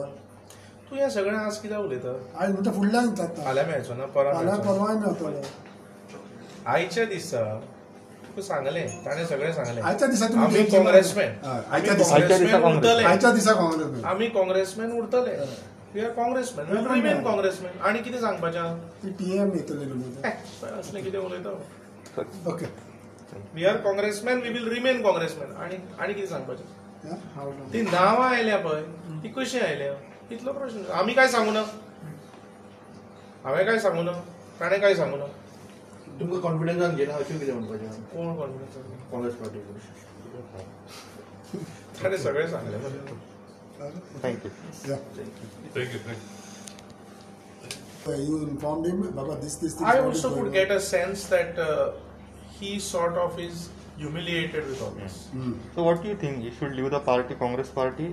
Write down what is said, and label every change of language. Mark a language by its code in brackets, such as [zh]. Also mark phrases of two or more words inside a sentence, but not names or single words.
[kok] तूं हें सगळें आज कित्याक उलयता? आयज म्हणटा फुडल्यान जाता फाल्यां मेळचो ना परवा फाल्यां मेळचो. परवाय मेळटलो. आयच्या दिसा तुका सांगलें ताणें सगळें सांगलें आयच्या दिसा तुमी आमी TMC काँग्रेसमॅन हय, आमी आयच्या दिसा काँग्रेसमॅन काँग्रेस. उरतले आयच्या दिसा काँग्रेस मेळ. आमी काँग्रेसमॅन उरतले [en] we are Congressman we will remain Congressman. [kok] आनी कितें सांगपाचें ती टीएम येतली न्हू. असलें कितें उलयता? ओके [en] We are Congressman we will remain Congressman. [kok] आनी कितें सांगपाचें? हांव ती नांवां आयल्या पळय ती कशी आयल्या इतलो प्रश्न. आमी काय सांगू ना हांवें काय सांगू ना ताणें काय सांगू ना. तुमकां कॉन्फिडन्सान घेना अशें कितें म्हणपाचें कोण कॉन्फिडन्स काँग्रेस पार्टी ताणें सगळें सांगलें. [en] Thank you. Thank you. You informed him about this thing. I also could get a sense that he sort of is humiliated with all this. So what do you think? You should leave the party, Congress party?